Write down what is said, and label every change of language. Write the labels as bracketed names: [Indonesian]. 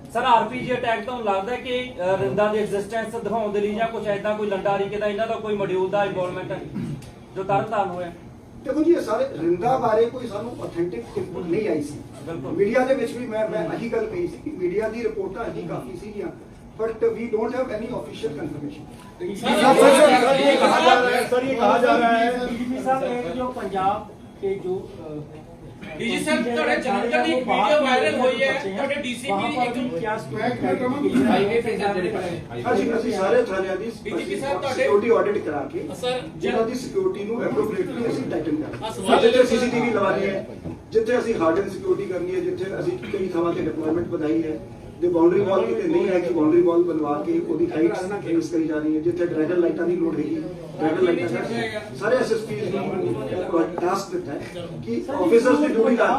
[Punjabi] sir RPG attack ਤੋਂ ਲੱਗਦਾ ਕਿ ਰਿੰਦਾ ਦੀ ਐਗਜ਼ਿਸਟੈਂਸ ਦਿਖਾਉਣ ਦੇ ਲਈ ਜਾਂ ਕੁਝ ਐਦਾਂ ਕੋਈ ਲੰਡਾ ਰੀਕੇ ਦਾ ਇਹਨਾਂ ਦਾ ਕੋਈ ਮੋਡਿਊਲ ਦਾ ਇਨਵੋਲਵਮੈਂਟ ਜੋ ਤਰਨਤਾਰਨ ਹੋਇਆ ਦੇਖੋ ਜੀ ਇਹ ਸਾਰੇ ਰਿੰਦਾ ਬਾਰੇ ਕੋਈ ਸਾਨੂੰ ਆਥੈਂਟਿਕ ਇਨਪੁਟ ਨਹੀਂ ਆਈ ਸੀ ਮੀਡੀਆ ਦੇ ਵਿੱਚ ਵੀ ਮੈਂ ਇਹੀ ਗੱਲ ਕਹੀ ਸੀ ਕਿ ਮੀਡੀਆ ਦੀ ਰਿਪੋਰਟਾਂ ਹੀ ਕਾਫੀ ਸੀਗੀਆਂ [English] but we don't have any official confirmation [Hindi] sir ये कहा जा रहा है डीजीपी साहब जो पंजाब के जो [Punjabi] ਡੀਜੀ ਸਾਹਿਬ ਤੁਹਾਡੇ ਜਲੰਧਰ ਦੀ ਵੀਡੀਓ ਵਾਇਰਲ ਹੋਈ ਹੈ ਤੁਹਾਡੇ ਡੀਸੀਪੀ ਦੀ ਇੱਕ [Hindi] क्या [Punjabi] ਹਾਈਵੇ ਤੇ ਜਿਹੜੇ ਪਾਸੇ ਅਸੀਂ ਸਾਰੇ ਥਾਣਿਆਂ ਦੀ ਸਿਕਿਉਰਿਟੀ ਆਡਿਟ ਕਰਾ ਕੇ ਜਿਹਨਾਂ ਦੀ ਸਿਕਿਉਰਿਟੀ ਨੂੰ ਐਪਰੋਪ੍ਰੀਏਟਲੀ ਅਸੀਂ ਟਾਈਟਨ ਕਰਾਂਗੇ ਜਿੱਥੇ ਸੀਸੀਟੀਵੀ ਲਵਾਣੀ ਹੈ ਜਿੱਥੇ ਅਸੀਂ ਹਾਰਡਨ ਸਿਕਿਉਰਿਟੀ ਕਰਨੀ ਹੈ ਜਿੱਥੇ ਅਸੀਂ ਕਈ ਥਾਵਾਂ ਤੇ ਡਿਪਲੋਇਮੈਂਟ ਵਧਾਈ ਹੈ ਜੇ ਬਾਉਂਡਰੀ ਵਾਲ ਕਿਤੇ ਨਹੀਂ ਹੈ ਕਿ ਬਾਉਂਡਰੀ ਵਾਲ ਬਣਵਾ ਕੇ ਉਹਦੀ ਹਾਈਟਸ ਇੰਕਰੀਜ਼ ਕਰੀ ਜਾ ਰਹੀ ਹੈ ਜਿੱਥੇ ਡਰੈਗਨ ਲਾਈਟਾਂ ਦੀ ਲੋੜ ਹੈਗੀ ਡਰੈਗਨ ਲਾਈਟਾਂ ਸਾਰੇ ਐਸਐਸਪੀਜ਼ ਨੂੰ ਟਾਸਕ ਦਿੱਤਾ ਹੈ ਕਿ ਆਫੀਸਰਸ ਦੀ ਡਿਊਟੀ